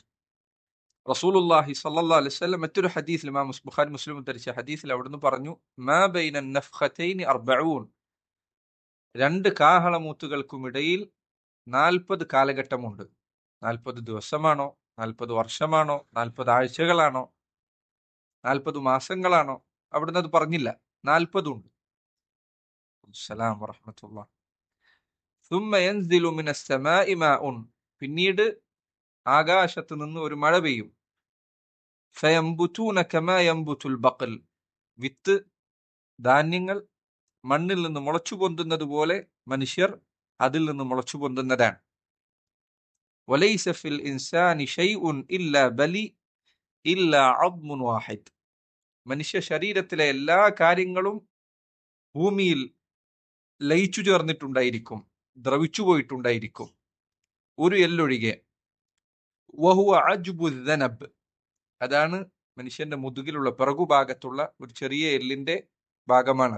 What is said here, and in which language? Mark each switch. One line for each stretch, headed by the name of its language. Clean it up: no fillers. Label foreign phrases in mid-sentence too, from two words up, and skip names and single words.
Arabic: رسول الله صلى الله عليه وسلم
Malayalam: മറ്റൊരു ഹദീസിൽ, ഇമാം ബുഖാരി മുസ്ലിം ഉദ്ധരിച്ച ഹദീസിൽ അവിടുന്ന് പറഞ്ഞു,
Arabic: ما بين النفختين
Malayalam: 40, രണ്ട് കാഹളമൂത്തുകൾക്കുമിടയിൽ 40 കാലഘട്ടമുണ്ട്. 40 ദിവസമാണോ, 40 വർഷമാണോ, 40 ആഴ്ചകളാണോ, 40 മാസങ്ങളാണോ? അവിടുന്ന് അത് പറഞ്ഞില്ല. 40 ഉണ്ട്.
Arabic: السلام ورحمة الله. ثم ينزل من السماء ماء,
Malayalam: പിന്നീട് ആകാശത്ത് നിന്ന് ഒരു മഴ പെയ്യും.
Arabic: فينبتون كما ينبت البقل,
Malayalam: വിത്ത്, ധാന്യങ്ങൾ മണ്ണിൽ നിന്ന് മുളച്ചു പൊന്തുന്നത് പോലെ മനുഷ്യർ അതിൽ നിന്ന് മുളച്ചു പൊന്തുന്നതാണ്.
Arabic: وليس في الإنسان شيء إلا بلي إلا عظم واحد,
Malayalam: മനുഷ്യ ശരീരത്തിലെ എല്ലാ കാര്യങ്ങളും ഭൂമിയിൽ ലയിച്ചു ചേർന്നിട്ടുണ്ടായിരിക്കും, ദ്രവിച്ചു പോയിട്ടുണ്ടായിരിക്കും, ഒരു എല്ലൊഴികെ.
Arabic: وهو عجب الذنب,
Malayalam: അതാണ് മനുഷ്യന്റെ മുതുകിലുള്ള പിറകുഭാഗത്തുള്ള ഒരു ചെറിയ എല്ലിന്റെ ഭാഗമാണത്.